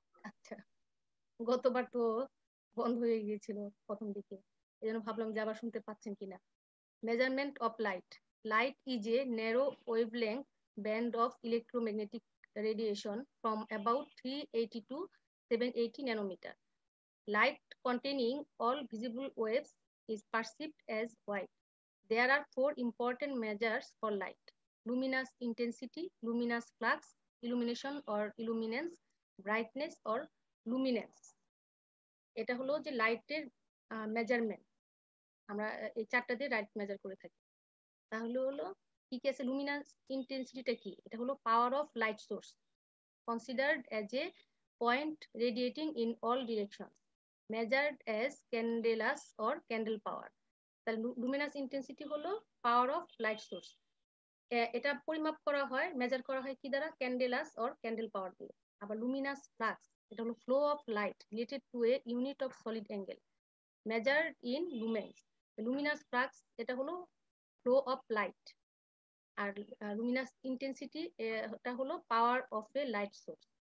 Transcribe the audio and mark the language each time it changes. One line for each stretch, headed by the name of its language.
Bangla: আচ্ছা, গতবার তো বন্ধ হয়ে গিয়েছিল প্রথম দিকে, এই জন্য ভাবলাম যে আবার শুনতে পাচ্ছেন কিনা।
English: Measurement of light. Light is a narrow wavelength band of electromagnetic radiation from about 380 to 780 nanometer. Light containing all visible waves is perceived as white. There are four important measures for light: luminous intensity, luminous flux, illumination or illuminance, brightness or luminance.
Bangla: এটা হলো যে লাইটের measurement, আমরা এই চারটা দিয়ে light measure করে থাকি। তাহলে হলো কি কি আছে, লুমিনাস ইন্টেন্সিটিটা কি, এটা হলো
English: Power of light source considered as a point radiating in all direction. measured as candelas or candle power. তাহলে luminous intensity হলো power of light source.
Bangla: এটা পরিমাপ করা হয়, মেজার করা হয় কি দ্বারা? ক্যান্ডেলাস অর ক্যান্ডেল পাওয়ার দিয়ে।
English: আবার luminous flux, এটা হলো flow of light related to a unit of solid angle measured in lumens. Luminous flux এটা হলো flow of light, আর luminous intensity এটা হলো power of a light source.